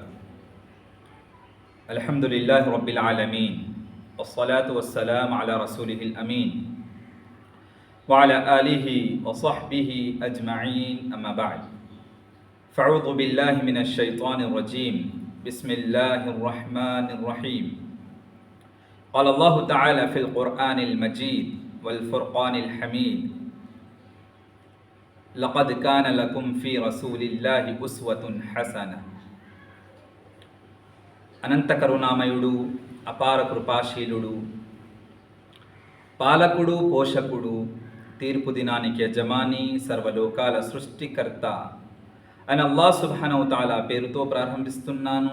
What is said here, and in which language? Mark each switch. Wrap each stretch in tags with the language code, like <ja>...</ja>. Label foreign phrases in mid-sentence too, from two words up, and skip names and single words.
<ar>الحمد لله رب العالمين والصلاة والسلام على رسوله الأمين وعلى آله وصحبه أجمعين أما بعد فأعوذ بالله من الشيطان الرجيم بسم الله الرحمن الرحيم قال الله تعالى في القرآن المجيد والفرقان الحميد لقد كان لكم في رسول الله أسوة حسنة.</ar> <te>అనంత కరుణామయుడు, అపార కృపాశీలుడు, పాలకుడు, పోషకుడు, తీర్పు దినానికి యజమాని, సర్వలోకాల సృష్టికర్త అని</te> <ar>الله سبحانه وتعالى</ar> <te>పేరుతో ప్రారంభిస్తున్నాను.</te>